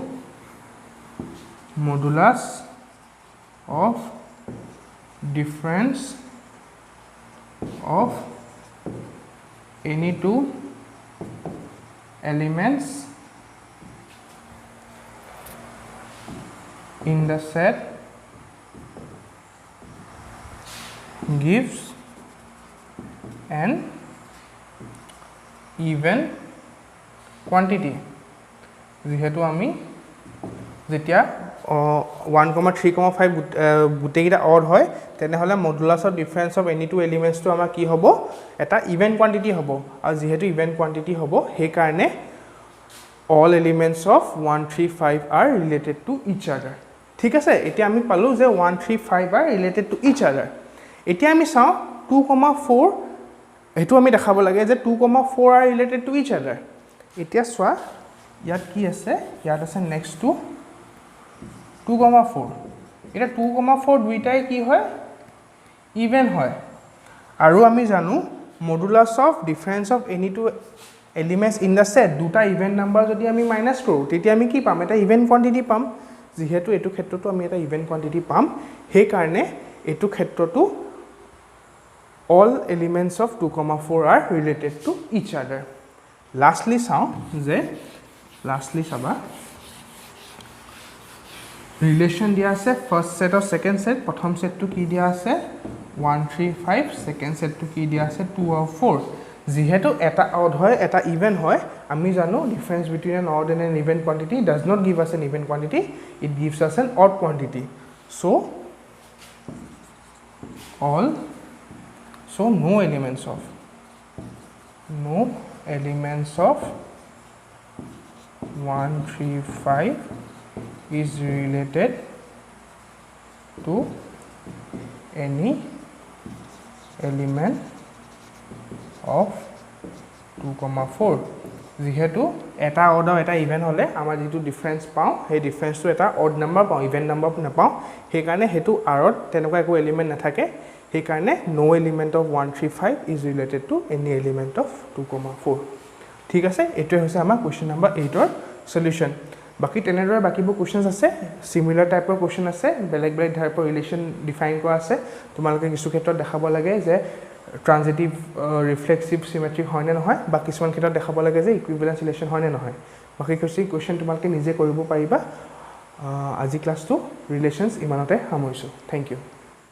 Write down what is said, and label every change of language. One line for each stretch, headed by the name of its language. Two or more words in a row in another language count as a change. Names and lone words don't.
English: modulus of difference of any two elements in the set gives an even quantity
Assamese: যেহেতু আমি যেতিয়া 1, 3, 5 গুটেকিটা অড হয় তেনেহলে
English: modulus of difference of any two elements
Assamese: তো আমাৰ কি হ'ব এটা
English: even quantity
Assamese: হ'ব আৰু যেহেতু
English: even quantity
Assamese: হ'ব সেই কাৰণে
English: all elements of 1 3 5 are related to each other
Assamese: ঠিক আছে এতিয়া আমি পালো যে 1 3 5
English: are related to each
Assamese: other এতিয়া আমি চাও 2, 4 এটো আমি দেখাব লাগে যে 2, 4
English: are related to each other
Assamese: এতিয়া চোৱা ইয়াত কি আছে ইয়াত আছে
English: next to
Assamese: 2, 4 এটা 2, 4 দুইটাই কি হয় ইভেন হয় আৰু আমি জানো
English: modulus of difference of any two elements in the set
Assamese: দুটা
English: even number
Assamese: যদি আমি মাইনাস কৰো তেতিয়া আমি কি পাম এটা
English: even quantity
Assamese: পাম যেহেতু এটো ক্ষেত্ৰটো আমি এটা
English: even quantity
Assamese: পাম সেই কাৰণে এটো ক্ষেত্ৰটো
English: all elements of 2, 4 are related to each other
Assamese: lastly চাও যে lastly চাবা রিলেশন দিয়া আছে
English: first set
Assamese: আর
English: second set
Assamese: প্রথম সেটটো কি দিয়া আছে 1 3 5 সেকেন্ড সেটটো কি দিয়া আছে 2 আর 4 যেহেতু এটা অড হয় এটা ইভেন হয় আমি জানো
English: difference between an odd and an even quantity does not give us an even quantity it gives us an odd quantity so no elements of 1 3 5 is related to any element of 2, 4
Assamese: যেহেতু এটা অড আৰু এটা ইভেন হলে আমাৰ যেটো ডিফাৰেন্স পাওঁ সেই ডিফাৰেন্সটো এটা
English: odd number
Assamese: পাওঁ
English: even number
Assamese: নাপাওঁ সেই কাৰণে হেতু আৰত তেনেকুৱা একো এলিমেন্ট নাথাকে সেই কাৰণে
English: no element of 1 3 5 is related to any element of 2, 4
Assamese: ঠিক আছে এটো হৈছে আমাৰ
English: question number
Assamese: 8 ৰ সলিউশন বাকি তেনেদৰে বাকিবোৰ কোৱেশ্চনছ আছে সিমিলাৰ টাইপৰ কোৱেশ্চন আছে বেলেগ বেলেগ টাইপৰ ৰিলেশন ডিফাইন কৰা আছে তোমালোকে কিছু ক্ষেত্ৰত দেখাব লাগে যে
English: transitive reflexive symmetric
Assamese: হয় নে নহয় বা কিছুমান ক্ষেত্ৰত দেখাব লাগে যে
English: equivalence relation
Assamese: হয় নে নহয় বাকি কোৱেশ্চন তোমালোকে নিজে কৰিব পাৰিবা আজি ক্লাছটো ৰিলেশনছ ইমানতে সামৰিছো
English: thank you